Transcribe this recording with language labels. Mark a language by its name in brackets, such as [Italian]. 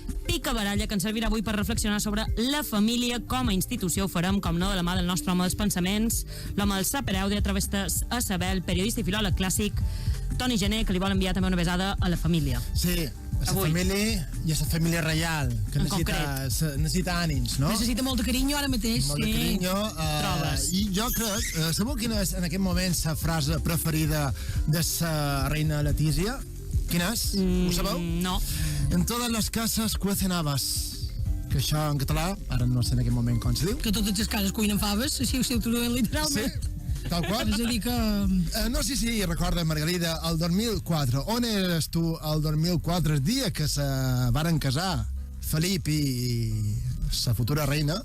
[Catalan] Picabaralla que ens servirà avui per reflexionar sobre la família com a institució. Ho farem, com no, de la mà del nostre home dels pensaments, l'home del saper audio, travestes a saber, el periodista i filòleg clàssic Toni Gené, que li vol enviar també una besada a la família. Sí, a la família i a la família reial, que necessita ànims, no? Necessita molt de carinyo ara mateix. Molt de carinyo. I jo crec, sabeu quina és en aquest moment la frase preferida de la reina Letícia? Quina és? Ho sabeu? No. [Spanish] En todas las casas cuecen habas. [Catalan] Que això en català, ara no sé en aquest moment com se diu. Que totes les cases cuinen faves, així ho traduïm literalment. Sí. Tal qual? És a dir que... No sé si recorda, Margarida, el 2004. On eres tu el 2004, el dia que se varen casar Felip i la futura reina?